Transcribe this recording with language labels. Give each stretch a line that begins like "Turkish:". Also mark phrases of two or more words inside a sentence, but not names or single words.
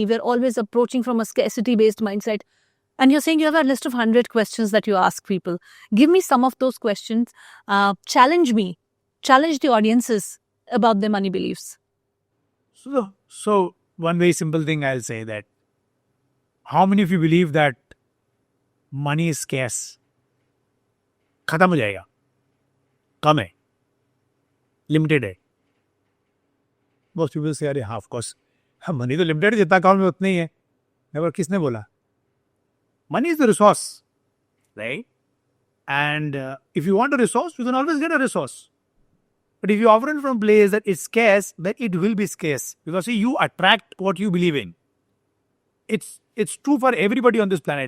English: We're always approaching from a scarcity based mindset. And you're saying you have a list of 100 questions that you ask people. Give me some of those questions. Challenge me. Challenge the audiences about their money beliefs. So one very simple thing I'll say, that how many of you believe that money is scarce?
Hindi: खत्म हो जाएगा, कम है, लिमिटेड है.
English: Most people say,
Hindi: अरे हाँ,
English: of course,
Hindi: मनी तो लिमिटेड है, जितना अकाउंट में उतना ही है. पर किसने बोला?
English: Money is the resource, right? And if you want a resource, you can always get a resource. But if you offer it from a place that is scarce, then it will be scarce. Because see, you attract what you believe in. It's true for everybody on this planet.